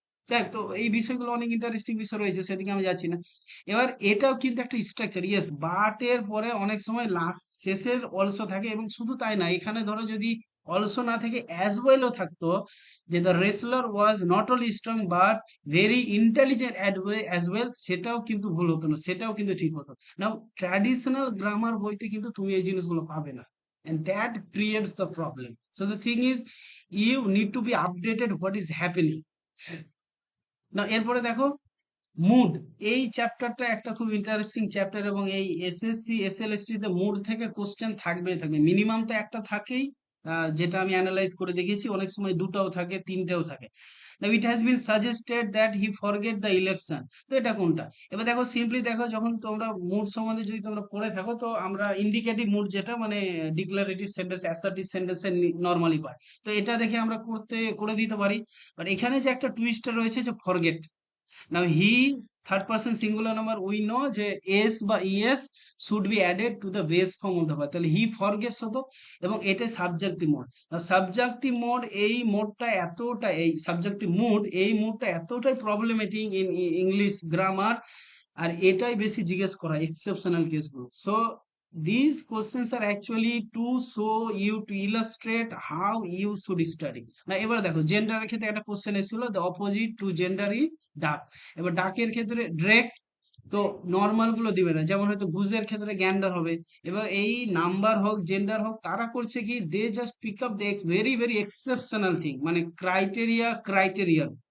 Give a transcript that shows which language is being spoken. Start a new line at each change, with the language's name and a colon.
Bangla: দেখ, তো এই বিষয়গুলো অনেক ইন্টারেস্টিং বিষয় রয়েছে, সেদিকে আমি যাচ্ছি না। এবার এটাও কিন্তু একটা স্ট্রাকচার, ইয়েস, বাট এর পরে অনেক সময় লাস্ট শেষের অলসো থাকে, এবং শুধু তাই না, এখানে ধরো যদি অলসো না থেকে অ্যাজ ওয়েলও থাকতো, যে
English: the wrestler was not only strong but very intelligent as well,
Bangla: সেটাও কিন্তু ভুল হতো না, সেটাও কিন্তু ঠিক হতো। নাও ট্র্যাডিশনাল গ্রামার বইতে কিন্তু তুমি এই জিনিসগুলো পাবে না,
English: and that creates the problem. So the thing is, you need to be updated what is happening.
Bangla: না, এরপরে দেখো মুড। এই চ্যাপ্টারটা একটা খুব ইন্টারেস্টিং চ্যাপ্টার, এবং এই এসএসসি এসএলএসটি তে মুড থেকে কোশ্চেন থাকবে, মিনিমাম তো একটা থাকেই। যেটা আমি অ্যানালাইজ করে দেখেছি, অনেক সময় দুটাও থাকে, তিনটেও থাকে।
English: Now it has been suggested that he forget the election.
Bangla: তো এটা কোনটা? এবার দেখো, সিম্পলি দেখো, যখন তোমরা মুড সম্বন্ধে যদি তোমরা পড়ে থাকো, তো আমরা ইন্ডিকেটিভ মুড, যেটা মানে ডিক্লারেটিভ সেন্টেন্স, অ্যাসার্টিভ সেন্টেন্সে নরমালি পাই, তো এটা দেখে আমরা করে দিতে পারি। বাট এখানে যে একটা টুইস্টার রয়েছে, যে forget.
English: Now he, third person singular number, we know যে s বা es should be added to the base form of the verb, তাহলে he forgets হতো,
Bangla: এবং এটা সাবজেক্টিভ মোড। সাবজেক্টিভ মোড, এই মোডটা এতটা, এই সাবজেক্টিভ মোড, এই মোডটা এতটাই প্রবলেমেটিক ইন ইংলিশ গ্রামার, আর এটাই বেশি জিজ্ঞেস করা এক্সেপশনাল কেসগুলো।
English: So these questions are actually to show you, to illustrate how you should study.
Bangla: না, এবার দেখো, জেন্ডারের ক্ষেত্রে একটা কোশ্চেন এসেছিল, দ্য অপোজিট টু জেন্ডার ই ডাক। এবার ডাকের ক্ষেত্রে ড্রেক, তো নর্মাল গুলো দিবে না, যেমন হয়তো গুজের ক্ষেত্রে গ্যান্ডার হবে। এবার এই নাম্বার হোক, জেন্ডার হোক, তারা করছে কি,
English: they just pick up the very very exceptional thing,
Bangla: মানে ক্রাইটেরিয়া।